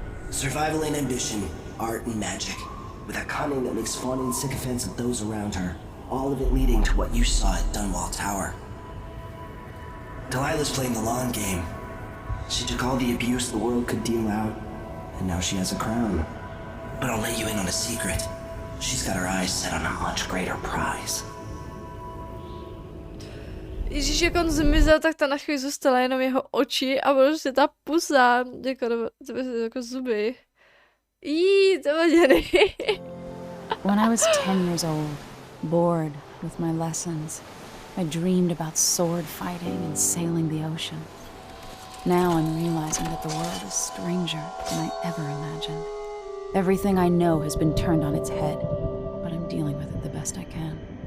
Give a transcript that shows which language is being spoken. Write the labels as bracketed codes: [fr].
[en] Survival and ambition, art and magic, with a cunning that makes fawning sycophants of those around her, all of it leading to what you saw at Dunwall Tower. Delilah's playing the long game. She took all the abuse the world could deal out, and now she has a crown. But I'll let you in on a secret. She's got her eyes set on a much greater prize. [cs] Ježíš, jak on zmizel, tak ta na chvíli zůstala jenom jeho oči a prostě ta pusa, jako zuby. To bylo děný. [en] When I was 10 years old, bored with my lessons, I dreamed about sword fighting and sailing the ocean. Now I'm realizing that the world is stranger than I ever imagined. Everything I know has been turned on its head, but I'm dealing with it the best I can.